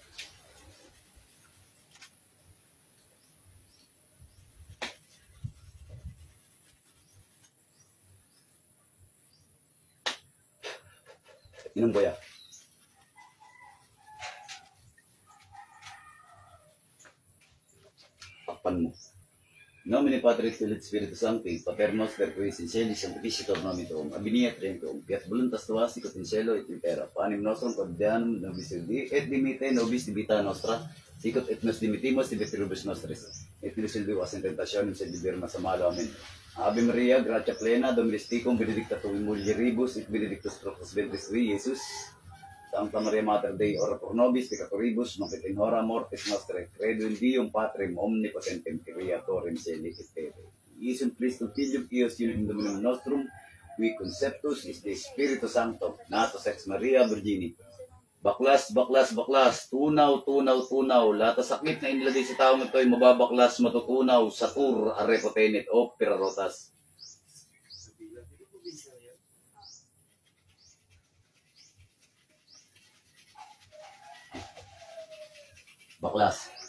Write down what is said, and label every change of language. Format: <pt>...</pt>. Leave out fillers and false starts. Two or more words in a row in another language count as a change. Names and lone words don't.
<tl>Inom Kuya. Takpan mo.</tl> <la>Nomine Patris Filii Spiritus Sancti, Pater Noster qui in celis sanctificetur nomen tuum, abiniet regnum, fiat voluntas tua sicut in cielo et in terra. Panem nostrum quotidianum nobis hodie, et dimitte nobis debita nostra, sicut et nos dimittimus debitoribus nostris. Et nos ilduas in tentationem sed liberna sa malo. Amen. Ave Maria, gratia plena, Dominus tecum, benedicta tu in mulieribus, et benedictus fructus ventris tui, Iesus. Sancta Maria Mater Dei, ora pro nobis peccatoribus, nunc et in hora mortis nostrae. Credo in Deum Patrem omnipotentem, Creatorem caeli et terrae. Iesum Christum Filium Eius unum Dominum nostrum, qui conceptus is de Spiritu Sancto, natus ex Maria Virgini.</la> <tl>Baklas, baklas, baklas, tunaw, tunaw, tunaw. Lahat sa sakit na inilagay sa taong ito ay mababaklas, matutunaw,</tl> <la>satur, arepotenet, o pirarotas.</la> <tl>Baklas.</tl>